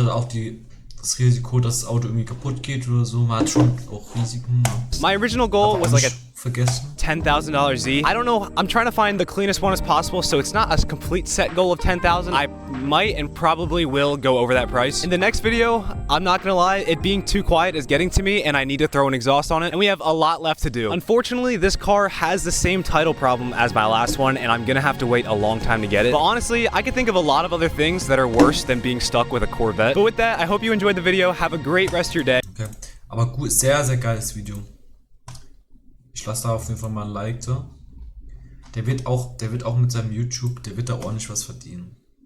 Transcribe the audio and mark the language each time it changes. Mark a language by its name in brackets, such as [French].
[German] hat auch das Risiko, dass das Auto irgendwie kaputt geht oder so. Man hat schon auch Risiken. [English] My original goal was like a [German] vergessen. [English] $10,000 Z. I don't know, I'm trying to find the cleanest one as possible, so it's not a complete set goal of $10,000. I might and probably will go over that price. In the next video, I'm not gonna lie, it being too quiet is getting to me and I need to throw an exhaust on it, and we have a lot left to do. Unfortunately, this car has the same title problem as my last one, and I'm gonna have to wait a long time to get it. But honestly, I can think of a lot of other things that are worse than being stuck with a Corvette. But with that, I hope you enjoyed the video. Have a great rest of your day. Okay. [German] Aber gut, sehr, sehr geiles Video. Ich lasse da auf jeden Fall mal ein Like da. Der wird auch mit seinem YouTube, der wird da ordentlich was verdienen.